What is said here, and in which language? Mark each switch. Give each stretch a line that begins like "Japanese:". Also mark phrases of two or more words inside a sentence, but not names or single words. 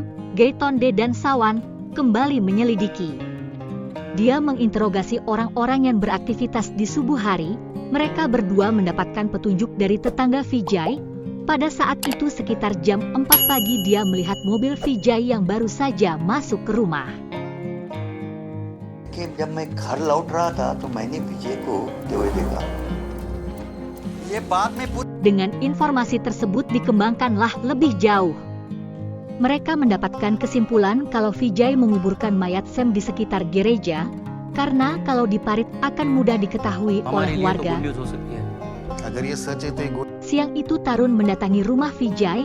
Indonesian: Gaitonde dan Sawan kembali menyelidiki. Dia menginterogasi orang-orang yang beraktivitas di subuh hari. Mereka berdua mendapatkan petunjuk dari tetangga Vijay. Pada saat itu sekitar jam 4 pagi dia melihat mobil Vijay yang baru saja masuk ke rumah.
Hindi: जब मैं घर लौट रहा था तो मैंने विजय को हुए देखा. ये बात में
Indonesian: Dengan informasi tersebut dikembangkanlah lebih jauh. Mereka mendapatkan kesimpulan kalau Vijay menguburkan mayat Sam di sekitar gereja, karena kalau diparit akan mudah diketahui oleh warga. Siang itu Tarun mendatangi rumah Vijay.